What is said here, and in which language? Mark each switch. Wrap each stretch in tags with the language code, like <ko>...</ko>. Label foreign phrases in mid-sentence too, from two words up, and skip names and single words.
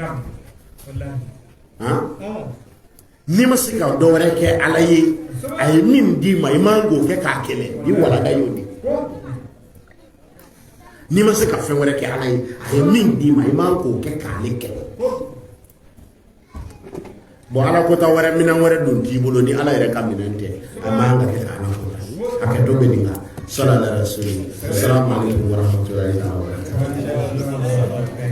<bm>na n'i ma se ka dɔ wɛrɛ kɛ ala ye a ye min d'i ma i man k'o kɛ k'a kɛlɛ i walanda y'o de n'i ma se ka fɛn wɛrɛ kɛ ala ye a ye min d'i ma i man k'o kɛ k'ale kɛlɛ bon ala kota wɛrɛ minɛn wɛrɛ dun t'i bolo ni ala yɛrɛ ka minɛn tɛ a man ka kɛ ala kota a kɛ dɔ bɛ nin kan</bm> <ar>صلى الله عليه وسلم السلام عليكم ورحمة الله وبركاته</ar>